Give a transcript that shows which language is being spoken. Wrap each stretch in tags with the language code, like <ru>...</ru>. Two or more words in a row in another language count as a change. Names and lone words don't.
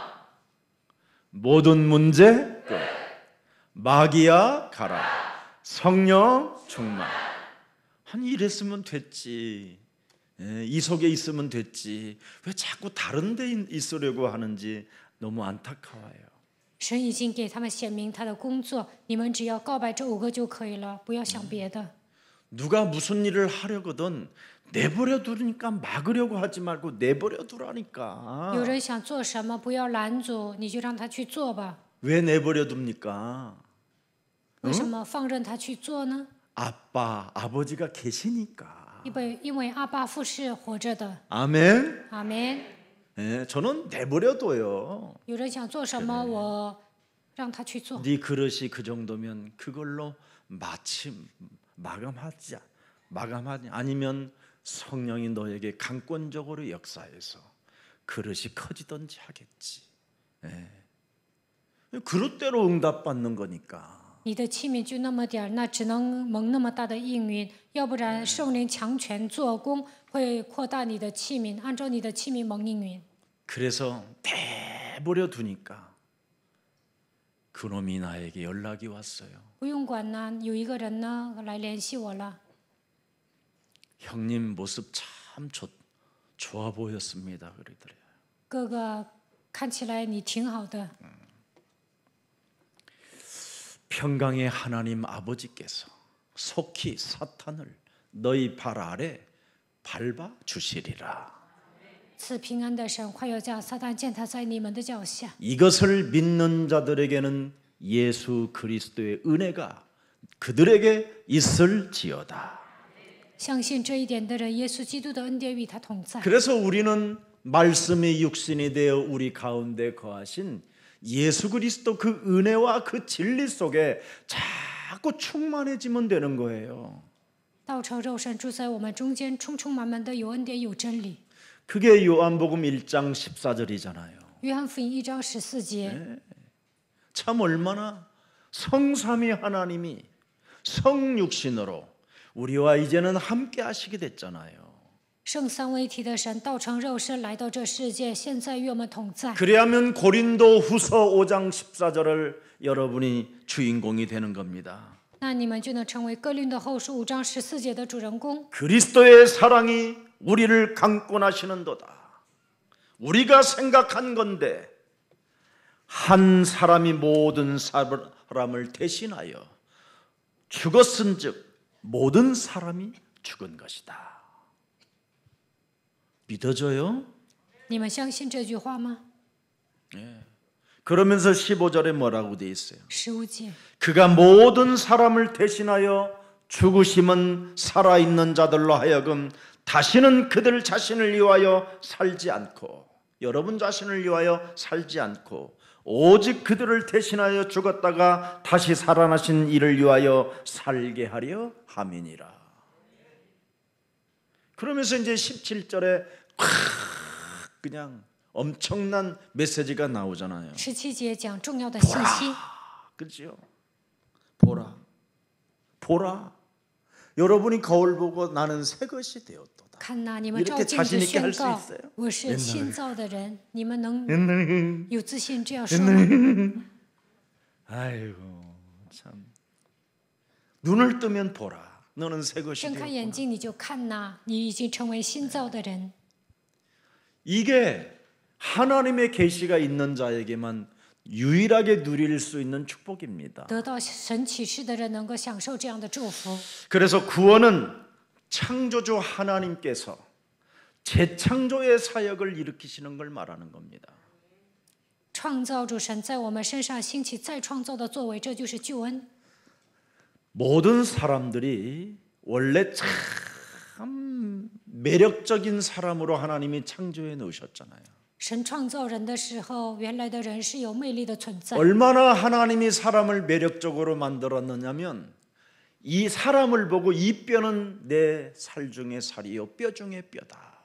<ko>모든 문제 끝. 마귀야 가라. 성령 충만. 아니 이랬으면 됐지. 이 속에 있으면 됐지. 왜 자꾸 다른 데 있으려고 하는지 너무 안타까워요.</ko> <zh>神已经给他们显明他的工作，你们只要告白这5个就可以了，不要想别的。</zh> <ko>누가 무슨 일을 하려거든 내버려 두니까 막으려고 하지 말고 내버려 두라니까.</ko> <zh>有人想做什么，不要拦阻，你就让他去做吧。</zh> <ko>왜 내버려 둡니까?</ko> <zh>为什么放任他去做呢？</zh> <ko>아버지가 계시니까.</ko> <zh>因为阿爸父是活着的。</zh> <ko>아멘.</ko> <zh>阿门。</zh> <ko>예, 저는 내버려 둬요.</ko> <zh>有人想做什么，我让他去做。</zh> <ko>네 그릇이 그 정도면 그걸로 마감하지 아니면 성령이 너에게 강권적으로 역사해서 그릇이 커지든지 하겠지. 예. 그릇대로 응답받는 거니까.</ko> <zh>你的器皿就那么点儿，那只能蒙那么大的应允，要不然圣灵强权做工，会扩大你的器皿，按照你的器皿蒙应允。</zh> <ko>그래서 내버려 두니까 그놈이 나에게 연락이 왔어요.</ko> <zh>不用管呢，有一个人呢来联系我了。</zh> <ko>형님 모습 참 좋아 보였습니다. 그러더래요.</ko> <zh>哥哥，看起来你挺好的。</zh> <ko>평강의 하나님 아버지께서 속히 사탄을 너희 발 아래 밟아 주시리라.</ko> <zh>赐平安的神快要叫撒旦践踏在你们的脚下。</zh> <ko>이것을 믿는 자들에게는 예수 그리스도의 은혜가 그들에게 있을지어다.</ko> <zh>相信这一点的人，耶稣基督的恩典与他同在。</zh> <ko>그래서 우리는 말씀이 육신이 되어 우리 가운데 거하신 예수 그리스도 그 은혜와 그 진리 속에 자꾸 충만해지면 되는 거예요.</ko> <zh>道成肉身住在我们中间，充充满满的有恩典有真理。</zh> <ko>그게 요한복음 1장 14절이잖아요.</ko> <zh>约翰福音1章14节，</zh> <ko>참 얼마나 성삼위 하나님이 성육신으로 우리와 이제는 함께 하시게 됐잖아요.</ko> <zh>圣三位一体的神道成肉身来到这世界，现在与我们同在。</zh> <ko>그래야면 고린도 후서 5장 14절을 여러분이 주인공이 되는 겁니다.</ko> <zh>那你们就能成为哥林多后书5章14节的主人公。</zh> <ko>그리스도의 사랑이 우리를 강권하시는도다. 우리가 생각한 건데 한 사람이 모든 사람을 대신하여 죽었은즉 모든 사람이 죽은 것이다. 믿어져요?</ko> <zh>你们相信这句话吗？</zh> <ko>그러면서 15절에 뭐라고 돼 있어요?</ko> <zh>15节，</zh> <ko>그가 모든 사람을 대신하여 죽으심은 살아있는 자들로 하여금 다시는 그들 자신을 위하여 살지 않고, 여러분 자신을 위하여 살지 않고 오직 그들을 대신하여 죽었다가 다시 살아나신 이를 위하여 살게 하려 함이니라. 그러면서 이제 17절에 그냥 엄청난 메시지가 나오잖아요.</ko> <zh>17节讲重要的信息。</zh> <ko>그렇죠? 보라, 보라. 여러분이 거울 보고 나는 새 것이 되었도다.</ko> <zh>看呐，你们照</zh> <ko>이렇게</ko> <zh>镜子</zh> <ko>자신 있게</ko> <zh>宣</zh> <ko>할 수</ko> <zh>告</zh> <ko>있어요? ，</ko> <zh>我是新造的人。你们能有自信这样说吗？</zh> <ko>아이고 참. 눈을 뜨면 보라. 너는 새 것이</ko> <zh>睁开眼</zh> <ko>되었구나.</ko> <zh>睛你就看呐，你已经成为新造的人。</zh> <ko>이게 하나님의 계시가 있는 자에게만 유일하게 누릴 수 있는 축복입니다.</ko> <zh>得到神启示的人能够享受这样的祝福。</zh> <ko>그래서 구원은 창조주 하나님께서 재창조의 사역을 일으키시는 걸 말하는 겁니다.</ko> <zh>创造主神在我们身上兴起再创造的作为，这就是救恩。</zh> <ko>모든 사람들이 원래 참 매력적인 사람으로 하나님이 창조해 놓으셨잖아요.</ko> <zh>神创造人的时候，原来的人是有魅力的存在。</zh> <ko>얼마나 하나님이 사람을 매력적으로 만들었느냐면 이 사람을 보고 이 뼈는 내 살 중에 살이요 뼈 중에 뼈다.</ko>